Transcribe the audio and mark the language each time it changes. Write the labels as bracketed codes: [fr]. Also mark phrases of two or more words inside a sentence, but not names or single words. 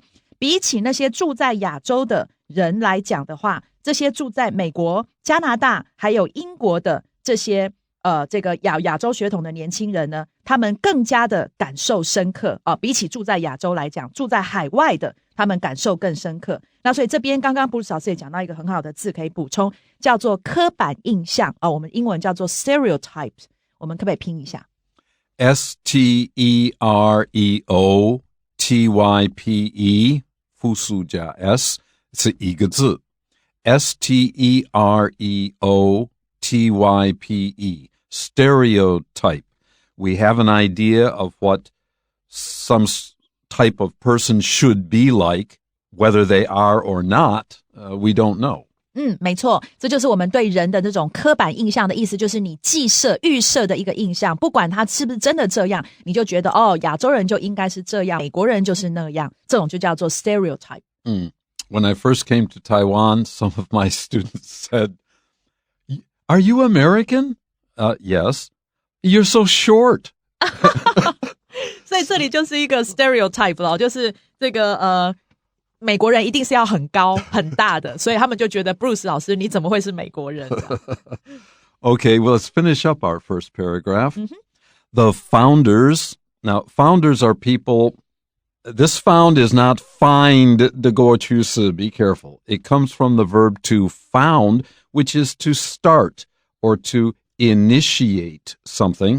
[zh] 比起那些住在亚洲的人来讲的话，这些住在美国、加拿大还有英国的这些这个亚洲血统的年轻人呢，他们更加的感受深刻比起住在亚洲来讲，住在海外的他们感受更深刻。那所以这边刚刚Bruce老师也讲到一个很好的字可以补充，叫做刻板印象我们英文叫做 stereotypes， 我们可不可以拼一下？ [en] S-T-E-R-E-O-T-Y-P-E [zh] 复数加 S 是一个字 [en] S-T-E-R-E-O-T-Y-P-E stereotype. We have an idea of what some type of person should be like. Whether they are or not, we don't know. [zh] 没错，这就是我们对人的这种刻板印象的意思，就是你预设的一个印象，不管他是不是真的这样，你就觉得亚洲人就应该是这样，美国人就是那样，这种就叫做 stereotype. [en] When I first came to Taiwan, some of my students said Are you American? Yes. You're so short. [zh] 所以这里就是一个 stereotype 了，就是这个美国人一定是要很高很大的，所以他们就觉得 Bruce 老师你怎么会是美国人 [en] Okay, well, let's finish up our first paragraph. The founders. Now, founders are people. This found is not find the 过去式. Be careful. It comes from the verb to found, which is to start or to initiate something.